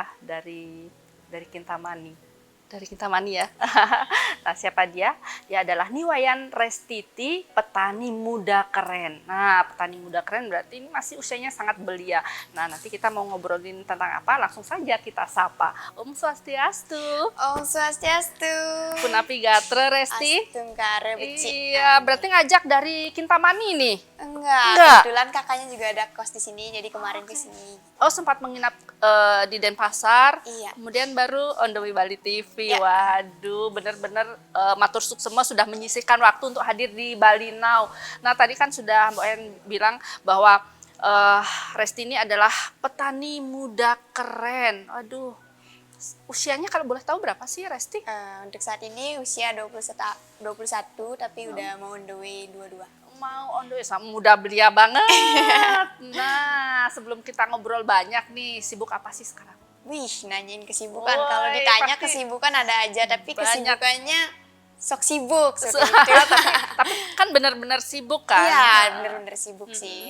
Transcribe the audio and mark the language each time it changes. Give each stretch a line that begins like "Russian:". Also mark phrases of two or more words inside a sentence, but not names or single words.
Indonesian: Dari Kintamani. Dari Kintamani ya. Nah, siapa dia? Dia adalah Niwayan Restiti, petani muda keren. Nah, petani muda keren berarti ini masih usianya sangat belia. Nah, nanti kita mau ngobrolin tentang apa? Langsung saja kita sapa.
Sanskrit: Om Swastiastu. Om Swastiastu.
Balinese: Punapi Gatre Resti. Astung kare becik.
Indonesian: Iya, berarti ngajak dari Kintamani nih. Enggak. Kebetulan kakaknya juga ada kos di sini, jadi kemarin ke sini. Oh, sempat menginap di Denpasar. Iya. Kemudian baru
English: on the way
Indonesian: Bali TV. Ya. Waduh, bener-bener matur semua sudah menyisihkan waktu untuk hadir di Bali Now. Nah, tadi kan sudah Mbak En bilang bahwa Resti ini adalah petani muda keren. Aduh, usianya kalau boleh tahu berapa sih Resti? Untuk saat ini usia 21, tapi udah mau
English: on the way
Indonesian: 22. Mau
English: on the way,
Indonesian: muda belia banget. Nah, sebelum kita ngobrol banyak nih, sibuk apa sih sekarang? Wih, nanyain kesibukan. Woi, Kalau ditanya pasti kesibukan ada aja, tapi banyak. kesibukannya sok sibuk seperti itu. Tapi kan benar-benar sibuk kan? Iya, bener-bener sibuk sih.